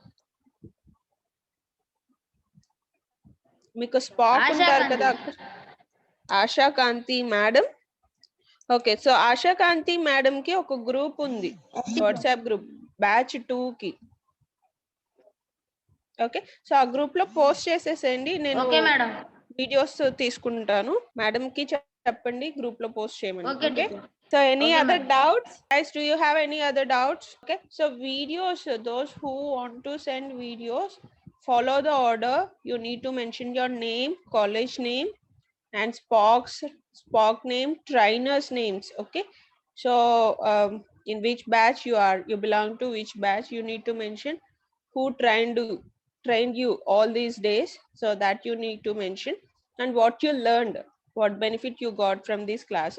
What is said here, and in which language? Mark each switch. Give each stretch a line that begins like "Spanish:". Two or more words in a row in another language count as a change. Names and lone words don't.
Telugu: Meeku Spock Asha untaru Kanti. kada. Asha Kanti madam.
English: Okay, so
Telugu: Asha Kanti madam ki oka group undi.
English: WhatsApp group batch 2 ki. okay so
Telugu: ఆ గ్రూప్ లో పోస్ట్ చేసేసేయండి నేను
English: okay madam.
Telugu: వీడియోస్ తీసుకుంటాను మేడం కి చెప్పండి గ్రూప్ లో పోస్ట్ చేయమని ఓకే ఓకే టీచర్.
English: so any Okay, other madam. doubts guys, do you have any other doubts? Okay, so videos, those who want to send videos, follow the order. You need to mention your name, college name, and spock name, trainers names. Okay, so in which batch you are, you belong to which batch, you need to mention who trained you all these days, so that you need to mention, and what you learned, what benefit you got from these classes.